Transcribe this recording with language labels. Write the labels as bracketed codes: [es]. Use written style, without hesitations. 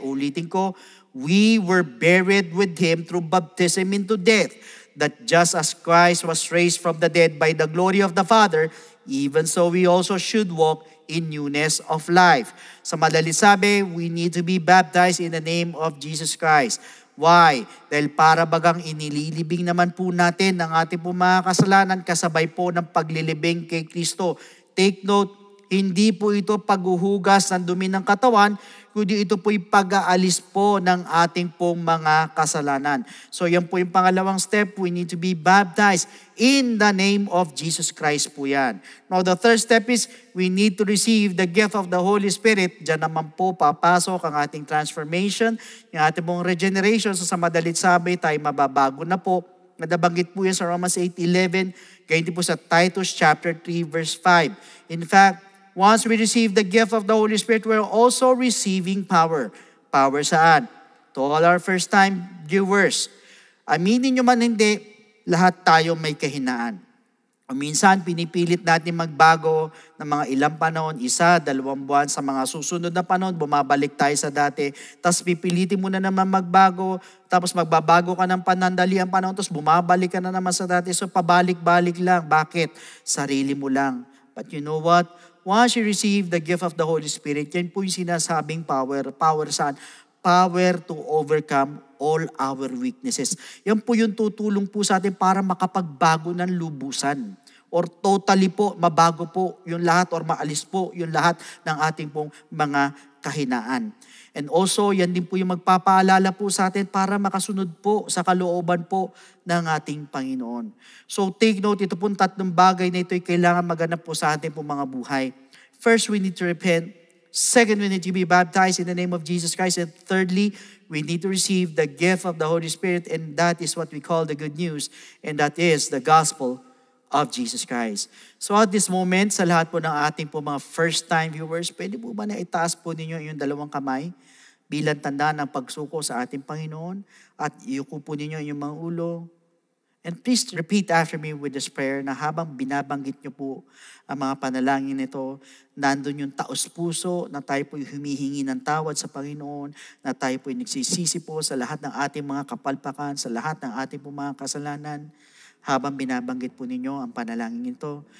[tl] Ulitin ko, [en] we were buried with Him through baptism into death, that just as Christ was raised from the dead by the glory of the Father, even so we also should walk in newness of life. [tl] Sa madali sabi, [en] we need to be baptized in the name of Jesus Christ. Why? [tl] Dahil para bagang inililibing naman po natin ang ating po mga kasalanan kasabay po ng paglilibing kay Kristo. [en] Take note, [tl] hindi po ito paghuhugas ng dumi ng katawan, kundi ito po'y pag-aalis po ng ating pong mga kasalanan. So yan po yung pangalawang step, we need to be baptized in the name of Jesus Christ po yan. [en] Now the third step is, we need to receive the gift of the Holy Spirit. [tl] Diyan naman po papasok ang ating transformation, yung ating pong regeneration. So sa madalit sabi, tayo mababago na po. Nadabanggit po yan sa Romans 8:11, ganyan po sa Titus chapter 3 verse 5. [en] In fact, once we receive the gift of the Holy Spirit, we're also receiving power. Power saan? To all our first-time viewers. [tl] Aminin nyo man hindi, lahat tayo may kahinaan. O minsan, pinipilit natin magbago ng mga ilang panahon, 1, 2 buwan, sa mga susunod na panahon, bumabalik tayo sa dati. Tapos pipilitin mo na naman magbago, tapos magbabago ka ng panandaliang panahon, tapos bumabalik ka na naman sa dati. So pabalik-balik lang. Bakit? Sarili mo lang. [en] But you know what? Once you receive the gift of the Holy Spirit, [tl] yan po yung sinasabing [en] power. Power saan? Power to overcome all our weaknesses. [tl] Yan po yung tutulong po sa atin para makapagbago ng lubusan. Or totally po, mabago po yung lahat or maalis po yung lahat ng ating pong mga kahinaan. [en] And also, [tl] yan din po yung magpapaalala po sa atin para makasunod po sa kalooban po ng ating Panginoon. So [en] take note, [tl] ito pong tatlong bagay na ito ay kailangan maganap po sa ating pong mga buhay. [en] First, we need to repent. Second, we need to be baptized in the name of Jesus Christ. And thirdly, we need to receive the gift of the Holy Spirit, and that is what we call the good news, and that is the gospel of Jesus Christ. So at this moment, [tl] sa lahat po ng ating po mga first-time viewers, pwede po ba na itaas po ninyo yung dalawang kamay bilang tanda ng pagsuko sa ating Panginoon, at iuko po ninyo yung mga ulo. [en] And please repeat after me with this prayer [tl] na habang binabanggit nyo po ang mga panalangin nito, nandun yung taos-puso na tayo po'y humihingi ng tawad sa Panginoon, na tayo po'y nagsisisi po sa lahat ng ating mga kapalpakan, sa lahat ng ating po mga kasalanan, habang binabanggit po ninyo ang panalangin ito.